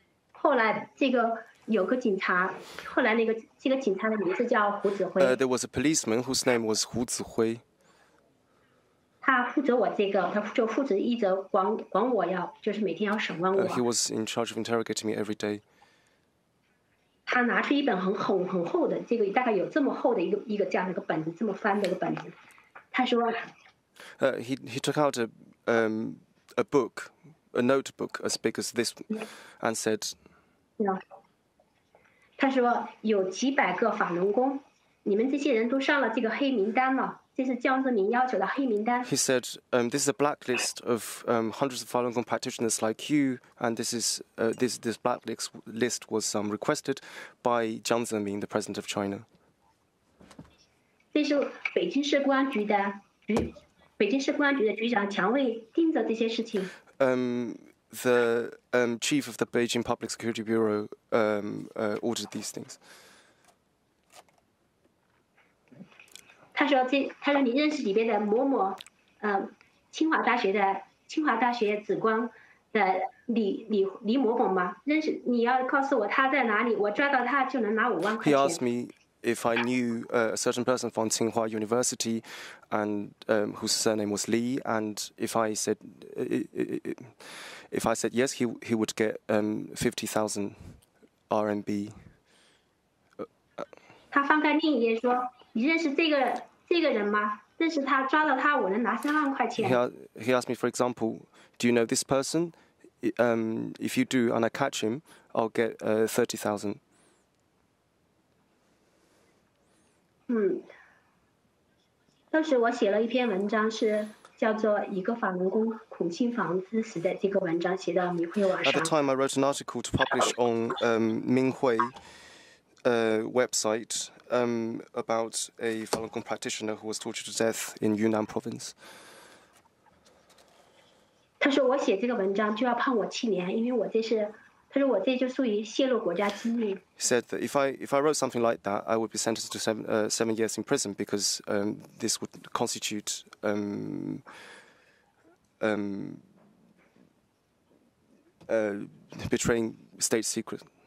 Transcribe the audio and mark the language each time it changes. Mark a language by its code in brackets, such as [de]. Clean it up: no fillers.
[zh] 后来这个有个警察，后来这个警察的名字叫胡子辉， [en] There was a policeman whose name was Hu Zihui. [zh] 他负责我这个，他就负责一直管我就是每天要审问我。 [en] He was in charge of interrogating me every day. [zh] 他拿出一本很厚的，这个大概有这么厚的一个这样的一个本子，这么翻的一个本子。他说 [en] He took out a book, a notebook as big as this, and said, [zh] 他说有几百个法轮功，你们这些人都上了这个黑名单了，这是江泽民要求的黑名单。 [en] he said, this is a blacklist of hundreds of Falun Gong practitioners like you, and this blacklist was requested by Jiang Zemin, the president of China. [zh] 这是北京市公安局的局长强卫盯着这些事情。 [en] The chief of the Beijing Public Security Bureau ordered these things. [zh] 他说你认识里边的某某，清华大学紫光的李某某吗？认识？你要告诉我他在哪里，我抓到他就能拿5万块 [en] He [zh] 钱。 [en] asked me if I knew a certain person from Tsinghua University, and whose surname was Li, and if I said yes, he would get 50,000 RMB. [zh] 他翻开另一页说：“你认识这个人吗？认识他，抓到他，我能拿3万块钱。” [en] He asked me, for example, do you know this person? If you do, and I catch him, I'll get 30,000. [zh] 当时我写了一篇文章，是叫做《一个法轮功苦心房之死》的这个文章，写到明慧网 [en] At [zh] 上 [en] the。 time, I wrote an article to publish on Minghui website about a Falun Gong practitioner who was tortured to death in Yunnan province. [zh] 他说我写这个文章就要判我7年，因为他说我这就属于泄露国家机密。 [en] He said that if I wrote something like that, I would be sentenced to 7 years in prison because this would constitute betraying state secret.